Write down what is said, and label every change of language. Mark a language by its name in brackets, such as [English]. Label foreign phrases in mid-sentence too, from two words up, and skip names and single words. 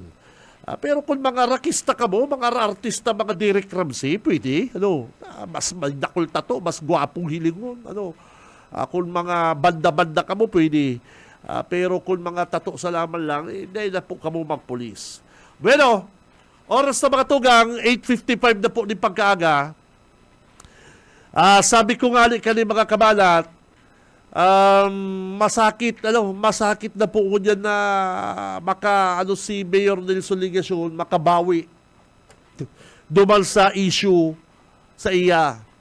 [Bikol] Pero kung mga rakista ka mo, mga artista, mga Derek Ramsey, pwede. Mas magdakol tato, mas gwapong hilingon. Kung mga banda-banda ka mo, pwede. Pero kung mga tato sa laman lang, hindi na po ka mo magpulis. Bueno, oras na mga tugang, 8:55 na po ni pagkaaga. [Filipino] Sabi ko nga kanina mga kabalat, masakit na po ko dyan na si Mayor Nelson Ligacion makabawi dumal sa issue sa iya.